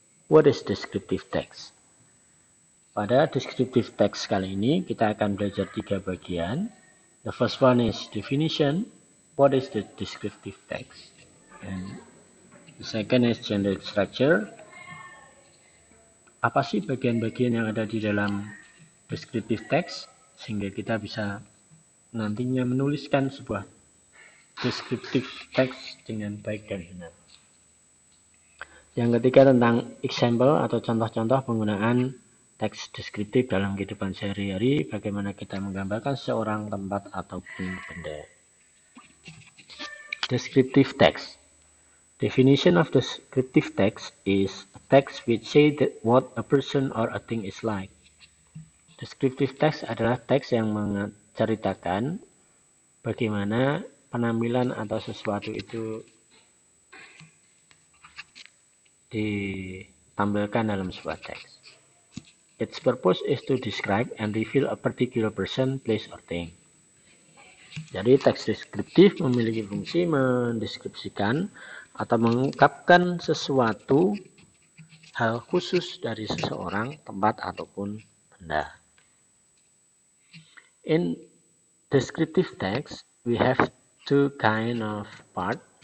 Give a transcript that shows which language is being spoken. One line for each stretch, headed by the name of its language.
English: What is descriptive text?
Indonesian: Pada descriptive text kali ini kita akan belajar 3 bagian.
English: The first one is definition. What is the descriptive text? And the second is general structure.
Indonesian: Apa sih bagian-bagian yang ada di dalam descriptive text sehingga kita bisa nantinya menuliskan sebuah descriptive text dengan baik dan benar. Yang ketiga tentang example atau contoh-contoh penggunaan teks deskriptif dalam kehidupan sehari-hari, bagaimana kita menggambarkan seorang tempat ataupun benda.
English: Descriptive text. Definition of descriptive text is a text which say that what a person or a thing is like.
Indonesian: Descriptive text adalah teks yang menceritakan bagaimana penampilan atau sesuatu itu ditampilkan dalam sebuah teks.
English: Its purpose is to describe and reveal a particular person, place, or thing.
Indonesian: Jadi teks deskriptif memiliki fungsi mendeskripsikan atau mengungkapkan sesuatu hal khusus dari seseorang, tempat, ataupun benda.
English: In descriptive text, we have two kind of part.